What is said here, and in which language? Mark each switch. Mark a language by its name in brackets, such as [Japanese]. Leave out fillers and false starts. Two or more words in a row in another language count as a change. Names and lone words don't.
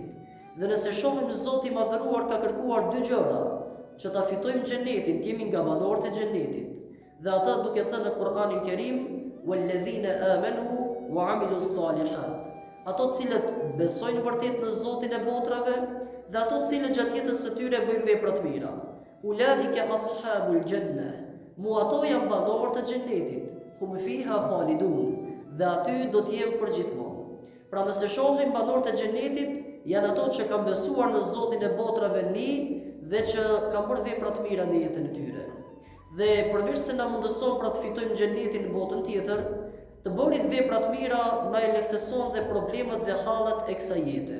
[Albanian] Dhe nëse shohim Zoti i madhëruar ka kërkuar dy gjëra, që ta fitojmë xhenetin, të jemi nga banorët e xhenetit. Dhe ata duke thënë në Kur'anin Kerim, [Arabic] "والذين آمنوا وعملوا الصالحات." [Albanian] Ato cilët besojnë vërtet në Zotin e botrave dhe ato cilët gjatë jetës së tyre bëjnë vepra të mira. [Arabic] أولئك أصحاب الجنة. [Albanian] Ato janë banorët e xhenetit, [Arabic] هم فيها خالدون, [Albanian] dhe aty do të jenë përgjithmonë. Pra nëse shohim banorët e xhenetit, janë ato që kanë besuar në Zotin e botrave dhe që kanë bërë vepra të mira në jetën e tyre. Dhe përveç se na mundëson pra të fitojmë xhenetin në botën tjetër, të bërit vepra të mira na e lehtëson dhe problemet dhe hallet e kësaj jete.